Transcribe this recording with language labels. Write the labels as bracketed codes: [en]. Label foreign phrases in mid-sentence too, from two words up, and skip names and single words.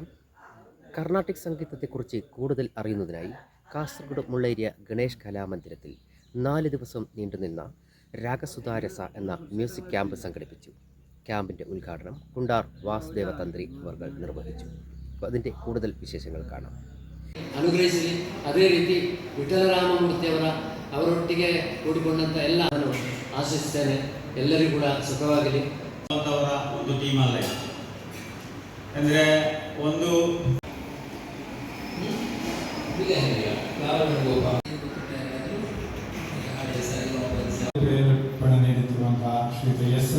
[ml] കർണാട്ടിക് സംഗീതത്തെക്കുറിച്ച് കൂടുതൽ അറിയുന്നതിനായി കാസർഗോഡ് മുള്ളേരിയ ഗണേഷ് കലാമന്ദിരത്തിൽ 4 ദിവസം നീണ്ടുനിന്ന രാഗസുധാരസ എന്ന [en] music camp [ml] സംഘടിപ്പിച്ചു. ക്യാമ്പിൻ്റെ ഉദ്ഘാടനം കുണ്ടാർ വാസുദേവ തന്ത്രി അവർ നിർവഹിച്ചു. അതിൻ്റെ കൂടുതൽ ವಿಶೇಷಗಳು കാണാം. [kn] ಅನುಗ್ರಹಿಸಲಿ. ಅದೇ ರೀತಿ ವಿಠಲರಾಮಮೂರ್ತಿಯವರ ಅವರೊಟ್ಟಿಗೆ ಕೂಡಿಕೊಂಡಂಥ ಎಲ್ಲ ನಾನು ಆಶಿಸ್ತೇನೆ. ಎಲ್ಲರಿಗೂ ಕೂಡ ಸುಖವಾಗಲಿ. ಅವರ ಒಂದು ಟೀಮ್ ಅಲ್ಲ ಅಂದರೆ ಒಂದು ಪ್ರೇರೇಪಣೆ ನೀಡುತ್ತಿರುವಂತಹ ಶ್ರೀ ಎಸ್.ಎನ್.